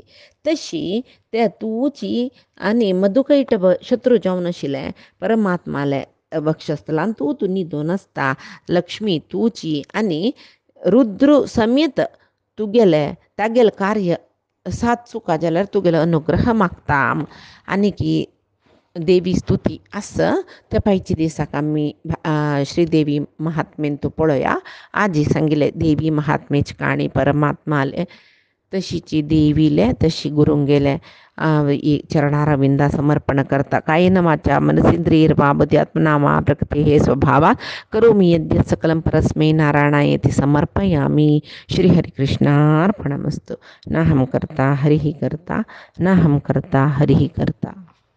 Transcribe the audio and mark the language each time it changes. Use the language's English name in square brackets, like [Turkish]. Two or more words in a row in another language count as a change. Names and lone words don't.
[Konkani] तशी ते तुची आनी मधुकैट शत्रू जावन आशिल्लें परमात्माले वक्षस्थलांत तूं न्हिदून नासता लक्ष्मी तुची आनी रुद्र समेत तुगेले तागेलें कार्य साथ चुका जाल्यार तुगेलो अनुग्रह मागता आनी की देवी स्तुती आस त्या पायच्या दिसाक आमी श्रीदेवी महात्मेन तूं पळोवया. आजी सांगिल्लें देवी महात्मेची काणी परमात्माले तशीची देवीले तशी गुरूंगेले चरणारविंदा समर्पण करता. [Sanskrit] कायेन वाचा मनसेंद्रियैर्वा बुद्ध्यात्मना वा प्रकृते हे स्वभावा करोमि यद्यत् सकलं परस्मै नारायणायेति समर्पयामि. श्रीहरिकृष्णार्पणमस्तु. नाहं कर्ता हरिः कर्ता नाहं कर्ता हरिः कर्ता.